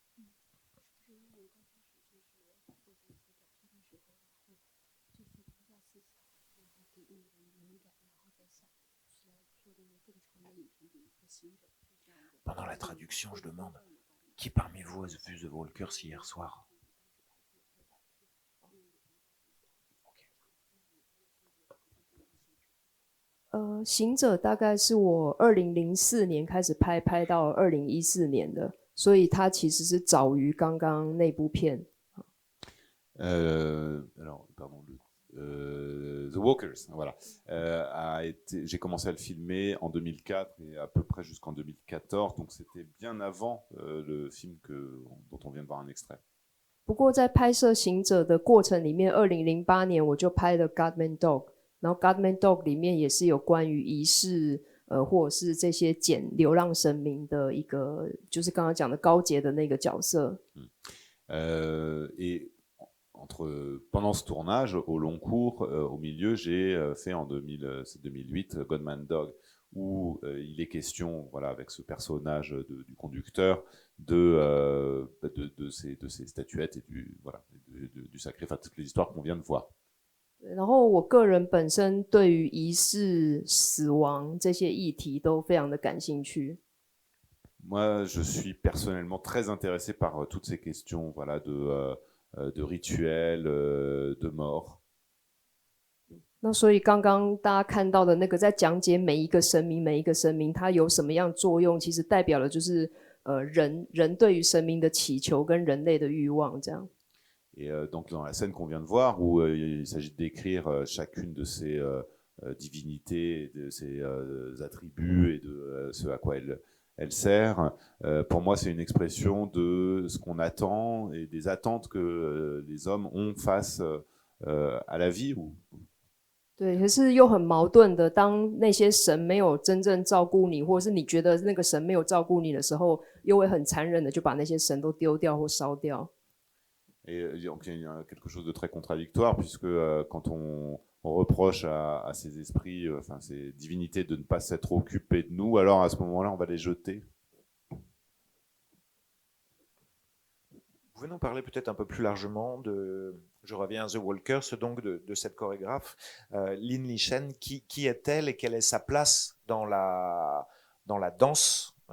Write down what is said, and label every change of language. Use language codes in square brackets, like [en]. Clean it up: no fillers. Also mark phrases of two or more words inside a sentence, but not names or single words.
[fr] Pendant la traduction, je demande, qui parmi vous a vu The Walkers hier soir? Okay. [zh] 行者大概是我2004年开始拍到2014年的，所以它其实是早于刚刚那部片。 [fr] Alors, pardon, The Walkers, voilà. J'ai commencé à le filmer en 2004 et à peu près jusqu'en 2014, donc c'était bien avant le film dont on vient de voir un extrait. [zh] 不过在拍摄行者的过程里面，2008年我就拍了 Godman Dog， 然后 Godman Dog 里面也是有关于仪式，或者是这些捡流浪神明的一个，就是刚刚讲的高洁的那个角色。 [fr] Et pendant ce tournage, au long cours, au milieu, j'ai fait en 2008 Godman Dog, où il est question, voilà, avec ce personnage du conducteur, de ces statuettes et du sacrifice, enfin, toutes les histoires qu'on vient de voir. [zh] 然后我个人本身对于仪式、死亡这些议题都非常的感兴趣。 [fr] Moi, je suis personnellement très intéressé par toutes ces questions, voilà, de rituels, de mort. [zh] 那所以刚刚大家看到的那个在讲解每一个神明它有什么样作用，其实代表了就是人对于神明的祈求跟人类的欲望这样。 [fr] Et donc dans la scène qu'on vient de voir, où il s'agit de décrire chacune de ces divinités, de ces attributs et de ce à quoi elle sert, pour moi c'est une expression de ce qu'on attend et des attentes que les hommes ont face à la vie. [zh] 对，可是又很矛盾的，当那些神没有真正照顾你，或者是你觉得那个神没有照顾你的时候，又会很残忍的就把那些神都丢掉或烧掉。 [fr] Et donc il y a quelque chose de très contradictoire, puisque quand on reproche à ces esprits, enfin ces divinités de ne pas s'être occupés de nous, alors à ce moment-là on va les jeter. Vous pouvez nous parler peut-être un peu plus largement je reviens à The Walkers, donc de cette chorégraphe, Lin Li-shen, qui est-elle et quelle est sa place dans la danse à Taïwan?